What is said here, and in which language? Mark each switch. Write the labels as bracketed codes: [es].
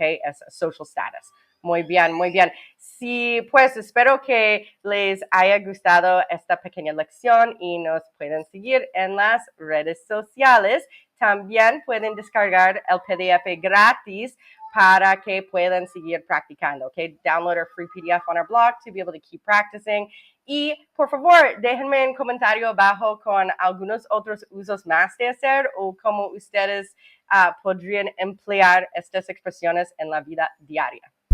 [es] Es social status. Muy bien, muy bien. Sí, pues espero que les haya gustado esta pequeña lección y nos pueden seguir en las redes sociales. También pueden descargar el PDF gratis para que puedan seguir practicando. [en] Okay? Download our free PDF on our blog to be able to keep practicing. [es] Y por favor, déjenme un comentario abajo con algunos otros usos más de hacer o cómo ustedes podrían emplear estas expresiones en la vida diaria.